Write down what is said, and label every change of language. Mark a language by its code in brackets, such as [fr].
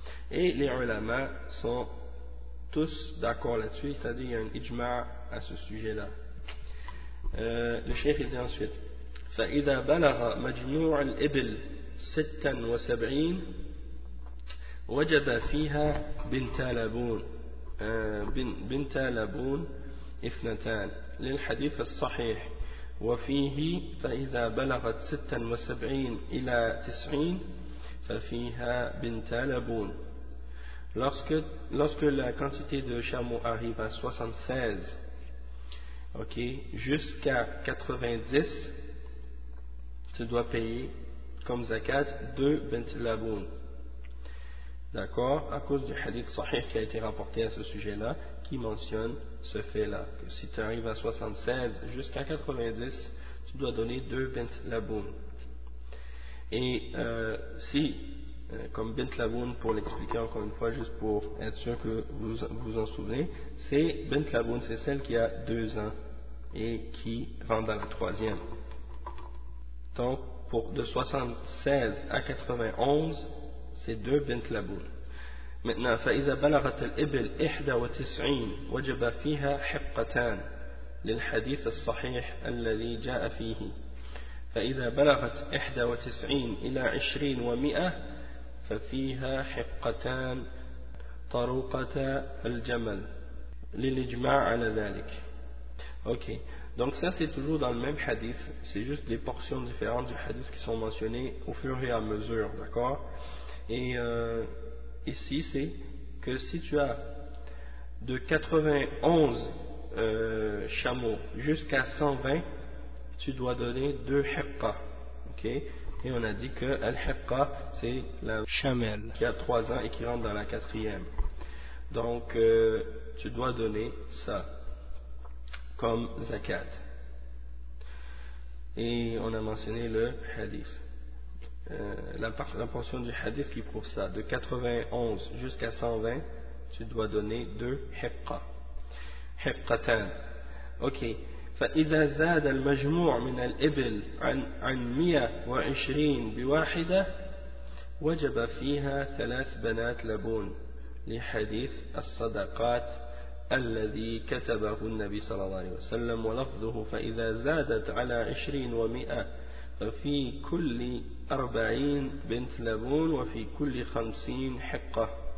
[fr] Et les ulama sont tous d'accord là-dessus, c'est-à-dire il y a un ijma à ce sujet-là. Le cheikh dit ensuite: [ar] فَإِذَا بَلَغَ مَجْنُوعَ الْإِبِلْ 76 وَجَبَ فِيهَا بِنْتَ لَبُونَ بنت لبون اثنتان للحديث الصحيح وفيه فإذا بلغت 76 إلى 90 ففيها بنت لبون. [fr] Lorsque la quantité de chameaux arrive à 76, ok, jusqu'à 90, tu dois payer comme zakat deux bint labun. D'accord, à cause du hadith sahih qui a été rapporté à ce sujet-là, qui mentionne ce fait-là, que si tu arrives à 76 jusqu'à 90, tu dois donner deux bint laboun. Et si, comme bint laboun, pour l'expliquer encore une fois, juste pour être sûr que vous vous en souvenez, c'est bint laboun, c'est celle qui a 2 ans et qui rentre dans la 3e. Donc, pour de 76 à 91, c'est deux bint laboun. Maintenant, [ar] فإذا بلغت الإبل 91 وجب فيها حقتان للحديث الصحيح الذي جاء فيه. فإذا بلغت 91 إلى 20 و100 ففيها حقتان طروقة الجمل للإجماع على ذلك. [fr] Okay. Donc ça c'est toujours dans le même hadith, c'est juste des portions différentes du hadith qui sont mentionnées au fur et à mesure, d'accord? Et ici c'est que si tu as de 91 chameaux jusqu'à 120, tu dois donner 2 hiqqa, ok? Et on a dit que al-hiqqa c'est la chamelle qui a 3 ans et qui rentre dans la 4e. Donc tu dois donner ça comme zakat. Et on a mentionné le hadith, la portion du hadith qui prouve ça, de 91 jusqu'à 120, tu dois donner 2 hiqqa. Hiqqatan. Ok. [ar] فإذا زاد المجموع من الإبل عن 120 بواحدة وجب فيها 3 بنات لبون لحديث الصدقات الذي كتبه النبي صلى الله عليه وسلم ولفظه فإذا زادت على 20 و100 ففي كل 40 بنت لبون وفي كل 50 حقة.